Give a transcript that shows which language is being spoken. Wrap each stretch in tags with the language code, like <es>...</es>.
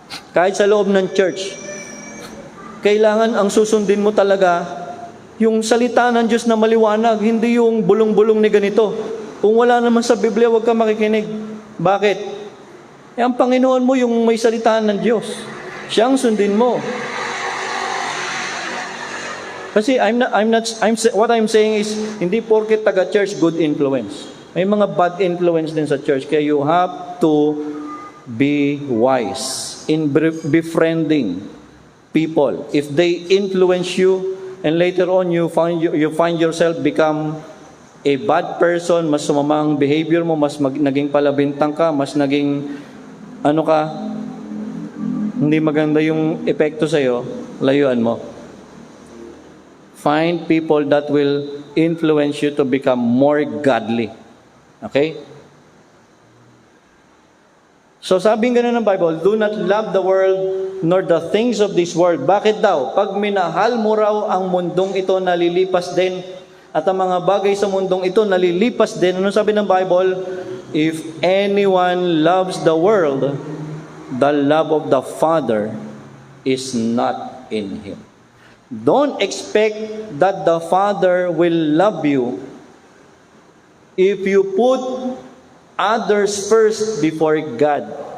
<tl>Kahit sa loob ng church, kailangan ang susundin mo talaga yung salita ng Diyos na maliwanag, hindi yung bulong-bulong ni ganito. Kung wala naman sa Biblia, huwag ka makikinig. Bakit? Ang Panginoon mo yung may salita ng Diyos. Siyang sundin mo. Kasi</tl> <en>what I'm saying is,</en> <tl>hindi porket taga-church, good influence. May mga bad influence din sa church. Kaya</tl> <en>you have to be wise in befriending people. If they influence you, and later on you find yourself become a bad person,</en> <tl>mas sumamang behavior mo, mas naging palabintang ka, mas naging hindi maganda yung epekto sa'yo, layuan mo.</tl> <en>Find people that will influence you to become more godly. Okay?</en> <tl>So sabing ganun ng Bible,</tl> <en>do not love the world nor the things of this world.</en> <tl>Bakit daw? Pag minahal mo raw ang mundong ito, nalilipas din. At ang mga bagay sa mundong ito, nalilipas din. Ano sabi ng Bible?</tl> <en>If anyone loves the world, the love of the Father is not in him. Don't expect that the Father will love you if you put others first before God.</en>